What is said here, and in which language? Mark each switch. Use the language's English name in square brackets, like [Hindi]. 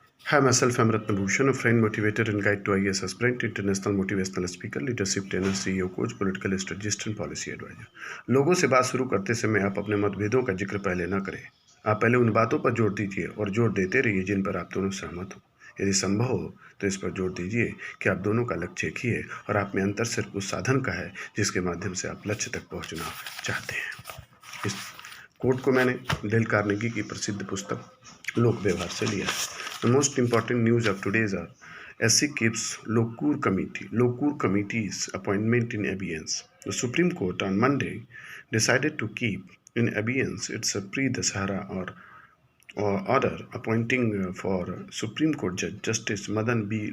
[English] Hi, myself, I'm Ratnabhushan, a friend, motivator, and guide to IAS aspirant, international motivational speaker, leadership trainer, CEO, coach, political strategist, and policy advisor. [Hindi] लोगों से बात शुरू करते समय आप अपने मतभेदों का जिक्र पहले न करें। आप पहले उन बातों पर जोर दीजिए और जोर देते रहिए जिन पर आप दोनों सहमत हो। यदि संभव हो तो इस पर जोर दीजिए कि आप दोनों का लक्ष्य एक ही है और आप में अंतर सिर्फ उस साधन का है जिसके माध्यम से आप लक्ष्य तक पहुंचना चाहते हैं। इस कोट को मैंने डेल कार्नेगी की प्रसिद्ध पुस्तक लोक व्यवहार से लिया है। [English] The most important news of today's are SC keeps Lokur Committee's appointment in abeyance. The Supreme Court on Monday decided to keep in abeyance its pre-Dasahara or order appointing for Supreme Court Judge Justice Madan B.